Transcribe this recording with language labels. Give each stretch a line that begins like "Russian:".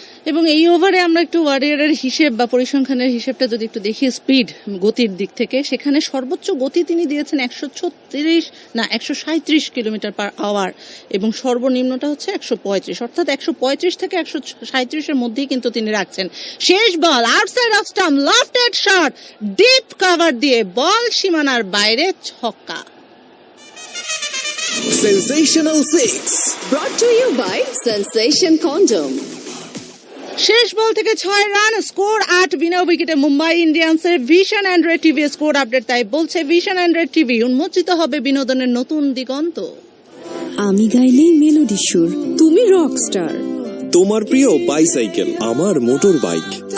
Bangla: এবং এই ওভারে আমরা একটু ওয়ারিয়রের হিসেব বা পরিসংখ্যানের হিসেবটা যদি একটু দেখি, স্পিড গতির দিক থেকে সেখানে সর্বোচ্চ গতি তিনি দিয়েছেন 137 কিলোমিটার পার আওয়ার, এবং সর্বনিম্নটা হচ্ছে 135, অর্থাৎ 135 থেকে 137-এর মধ্যেই কিন্তু তিনি রাখছেন। শেষ বল outside of stump, lofted shot, deep cover দিয়ে বল সীমানার বাইরে, ছক্কা।
English: Sensational 6 Brought to you by Sensation Condom.
Bangla: শেষ বল থেকে 6 রান, স্কোর 8 বিনা উইকেটে Mumbai ইন্ডিয়ান্সের। Vision Android TV score update তাই বলছে, ভিশন অ্যান্ড্রয়েড টিভি উন্মোচিত হবে বিনোদনের নতুন দিগন্ত। আমি গাইলেই মেলোডি সুর, তুমি রকস্টার। তোমার প্রিয় বাইসাইকেল, আমার মোটর বাইক।